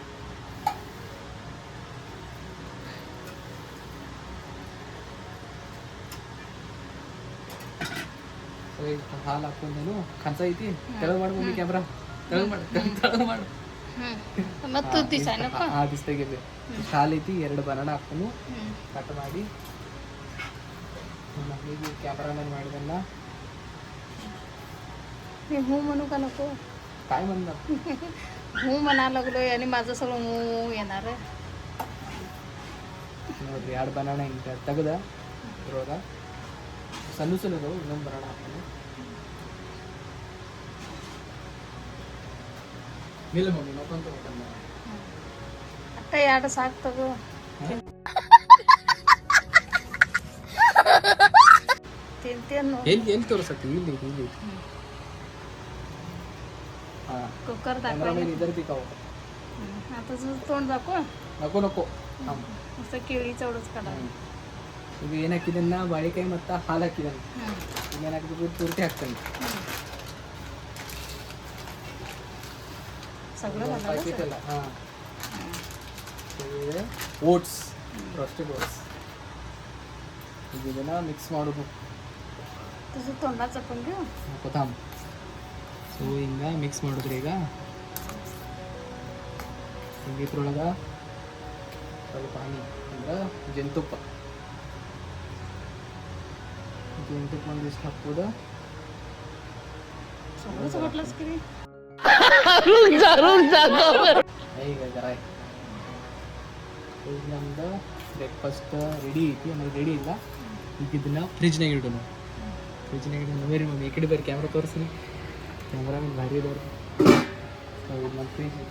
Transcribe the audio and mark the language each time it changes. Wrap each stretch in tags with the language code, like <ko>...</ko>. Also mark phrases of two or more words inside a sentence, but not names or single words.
<kn>ಸೊ ಈಗ ಹಾಲು ಹಾಕೊಂಡೇನು ಕನ್ಸ ಐತಿ. ತೆಳಗೆ ಮಾಡ್ಕೊಂಡು ಕ್ಯಾಮ್ರಾ ತೆಳಗೆ ಮಾಡು. ಆ ದಿಸ್ತಾಗಿದೆ ಹಾಲು ಐತಿ. 2 ಬನಾನ ಹಾಕೊಂಡು ಕಟ್ ಮಾಡಿ ಮಮ್ಮಿಗೆ ಕ್ಯಾಮ್ರಾಮನ್ ಮಾಡಿದಲ್ಲ.</kn> <mr>हूँ म्हणू का नको? काय म्हणलं? हूँ म्हणा लागलोय आणि माझं सगळं हूँ येणार आहे.</mr> <kn>ನೋಡ್ರಿ, 2 ಬನಾನ ಹಿಂಗೆ ತೆಗೆದ ಇದ್ರೊಳಗೆ ಸಣ್ಣ ಸಣ್ಣದು ಇನ್ನೊಂದು ಬನಾನ ಹಾಕೊಂಡು ನಿಲ್ಲ ಮಮ್ಮಿ ಮತ್ತೊಂದು ತಗೊಂಡ आता ಎರಡು ಸಾಕು ತಗೋ. ತಿಂತೇನು? ಎಲ್ಲಿ ತೋರಿಸತ್ತಿ? ಇಲ್ಲಿ हां,</kn> <mr>कुकर कॅमेरामॅन दाखव.</mr> <hi>इधर दिखाओ.</hi> <mr>आता तुझं तोंड दाखव. नको नुसतं केळीचं एवढंच काढा.</mr> <kn>ಈಗ ಏನು ಹಾಕಿದನ್ನ ಬಾಳೆಕಾಯಿ ಮತ್ತು ಹಾಲು ಹಾಕಿದ್ದಾನೆ. ಈಗ ಏನು ಹಾಕಿದ್ರು ಪೂರ್ತಿ ಹಾಕ್ತಾನೆ.</kn> <mr>सगळं ಪ್ಯಾಕೆಟ್ घालायचं.</mr> <kn>ಎಲ್ಲ. ಹಾಂ, ಓಟ್ಸ್,</kn> <en>roasted oats.</en> <kn>ಈಗ ಇದನ್ನು ಮಿಕ್ಸ್ ಮಾಡೋದು.</kn> <mr>तुझं तोंडाचं पण घेऊ.</mr> <kn>ಕೊತ್ತಂಬರಿ. ಸೊ ಹಿಂಗೆ ಮಿಕ್ಸ್ ಮಾಡಿದ್ರಿ. ಈಗ ಇದ್ರೊಳಗೆ ಸ್ವಲ್ಪ ಹನಿ ಅಂದ್ರೆ ಜೇನುತುಪ್ಪ ಒಂದಿಷ್ಟು ಹಾಕ್ಬೋದು.</kn> <mr>सगळंच म्हटलंस की रे.</mr> <kn>ಈಗ ಜರ ಈಗ ನಮ್ದು</kn> <en>breakfast ready</en> <kn>ಐತಿ. ಆಮೇಲೆ ರೆಡಿ ಇಲ್ಲ. ಈಗ ಇದನ್ನು ಫ್ರಿಜ್ನಾಗ ಇಡೋಣ. ಬೇರೆ ಮಮ್ಮಿ ಈ ಕಡೆ ಬೇರೆ ಕ್ಯಾಮ್ರಾ ತೋರಿಸ್ರಿ. ಕ್ಯಾಮ್ರಾಮನ್ ಭಾರಿ ಇದಾರೆ. ಇದು ನಮ್ಮ ಫ್ರಿಜ್ ಐತಿ.</kn>